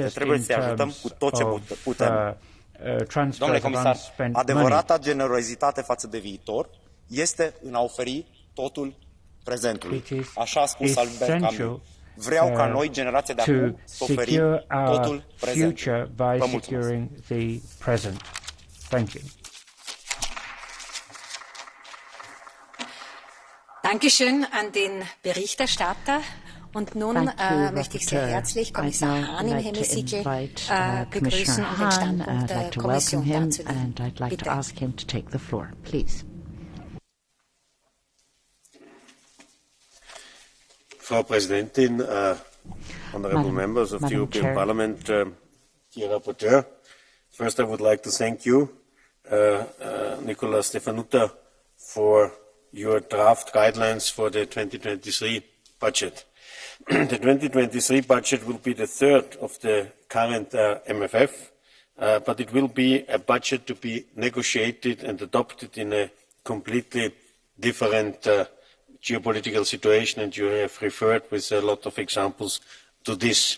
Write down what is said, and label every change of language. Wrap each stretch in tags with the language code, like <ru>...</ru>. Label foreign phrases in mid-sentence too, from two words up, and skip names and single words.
<ro>Trebuie să-i ajutăm cu tot ce putem. Domnule comisar, adevărata generozitate față de viitor este în a oferi totul prezentului. Așa a spus Albert Camus. Vreau ca noi, generația de acum, să oferim totul prezentului. Vă mulțumesc.</ro> <de>Dankeschön an den Berichterstatter. Und nun möchte ich sehr herzlich Kommissar Hahn im Hemiciclo begrüßen und den Standpunkt der Kommission darzulegen. Bitte. Frau Präsidentin,</de> <en>honorable members of the European Parliament, dear rapporteur, first I would like to thank you, Nicola Stefanuta, for your draft guidelines for the 2023 budget. The 2023 budget will be the third of the current MFF, but it will be a budget to be negotiated and adopted in a completely different geopolitical situation, and you have referred with a lot of examples to this.</en>